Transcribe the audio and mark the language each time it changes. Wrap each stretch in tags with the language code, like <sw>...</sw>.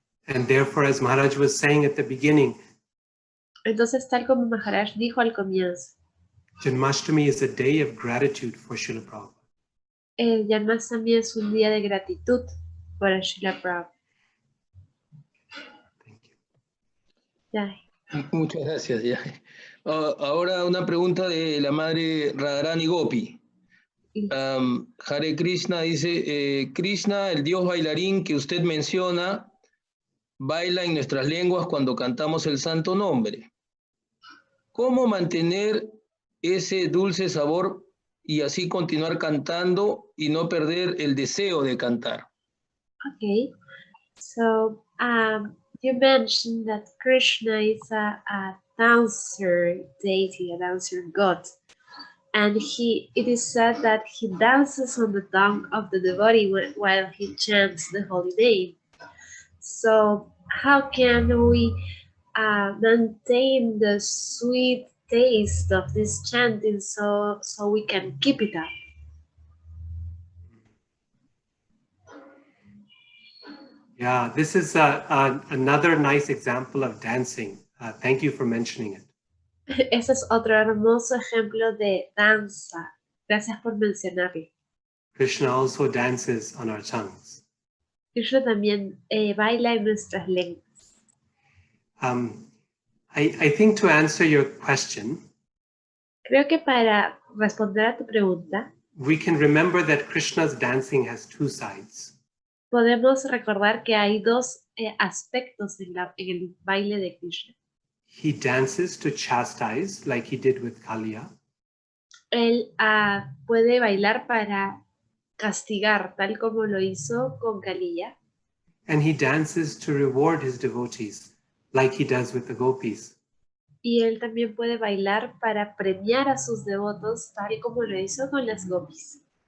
<en>And therefore, as Maharaj was saying at the beginning,</en> <es>Entonces, tal como Maharaj dijo al comienzo,</es> <en>Janmastami is a day of gratitude for Srila Prabhupada.</en> <es>el Janmastami es un día de gratitud para Srila Prabhupada.</es> <en>Thank you.</en> <es>Ya. Muchas gracias. Ya. Ahora una pregunta de la madre Radharani Gopi. Hare Krishna dice, Krishna, el dios bailarín que usted menciona, baila en nuestras lenguas cuando cantamos el santo nombre. ¿Cómo mantener ese dulce sabor y así continuar cantando y no perder el deseo de cantar?</es> <en>Okay, so you mentioned that Krishna is a dancer deity, a dancer god, and it is said that he dances on the tongue of the devotee while he chants the holy name. So how can we maintain the sweet taste of this chanting so we can keep it up? Yeah, this is another nice example of dancing. Thank you for mentioning it.</en> <es>Ese es otro hermoso ejemplo de danza. Gracias por mencionarlo.</es> <en>Krishna also dances on our tongues.</en> <es>Krishna también baila en nuestras lenguas.</es> <en>I think to answer your question,</en> <es>Creo que para responder a tu pregunta,</es> <en>we can remember that Krishna's dancing has two sides.</en> <es>podemos recordar que hay dos aspectos en el baile de Krishna.</es> <en>He dances to chastise, like he did with Kaliya.</en> <es>Él puede bailar para castigar, tal como lo hizo con Kaliya.</es> <en>And he dances to reward his devotees, like he does with the gopis.</en> <es>Y él también puede bailar para premiar a sus devotos, tal como lo hizo con las gopis.</es>